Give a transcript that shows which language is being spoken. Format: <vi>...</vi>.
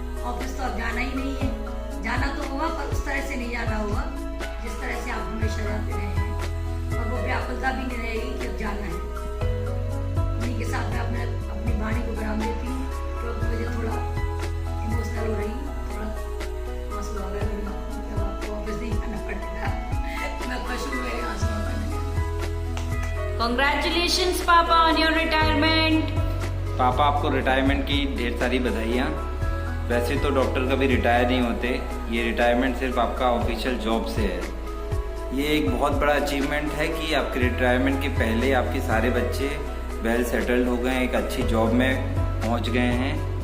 <hi>Office तो अब जाना ही नहीं है, जाना तो होगा पर उस तरह से नहीं जाना होगा जिस तरह से आप हमेशा जाते रहे हैं, और वो व्याकुलता भी नहीं रहेगी कि अब जाना है। उन्हीं के साथ मैं अपनी वाणी को विराम देती हूँ, क्योंकि मुझे थोड़ा इमोशनल हो रही हूँ, थोड़ा आंसू आ गए, जब आपको ऑफिस नहीं जाना पड़ेगा। मैं खुश हूँ मेरे आंसू आ गए।</hi> <en>Congratulations पापा on your retirement।</en> <hi>पापा आपको रिटायरमेंट की ढेर सारी बधाइयाँ। वैसे तो डॉक्टर कभी रिटायर नहीं होते, ये रिटायरमेंट सिर्फ आपका ऑफिशियल जॉब से है। ये एक बहुत बड़ा अचीवमेंट है कि आपके रिटायरमेंट के पहले आपके सारे बच्चे वेल सेटल्ड हो गए हैं, एक अच्छी जॉब में पहुंच गए हैं।</hi>